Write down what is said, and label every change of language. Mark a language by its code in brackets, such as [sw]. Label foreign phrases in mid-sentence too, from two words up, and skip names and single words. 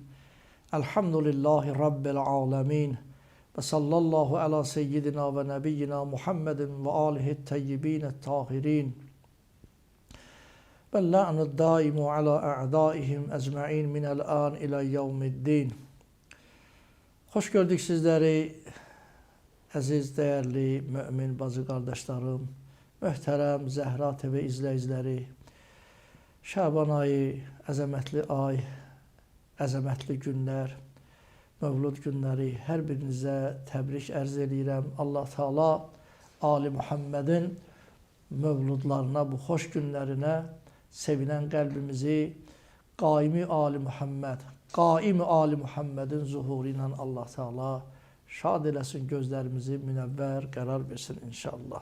[ar] الحمد لله رب العالمين وصلى الله على سيدنا ونبينا محمد وآله الطيبين الطاهرين. واللعن الدائم على أعدائهم أجمعين من الآن إلى يوم الدين. [tr] Hoş gördük sizleri, əziz, değerli mümin bazı kardeşlerim, [az] möhtərəm Zəhra TV izləyiciləri. Şaban ayı, əzəmətli ay, əzəmətli günlər, mövlud günləri hər birinizə təbrik ərz edirəm. Allah Teala Ali Muhammedin mövludlarına, bu xoş günlərinə sevinən qəlbimizi qaimi Ali Muhammed, qaimi Ali Muhammedin zuhuru ilə Allah Teala şad eləsin, gözlərimizi münəvvər qərar versin inşallah.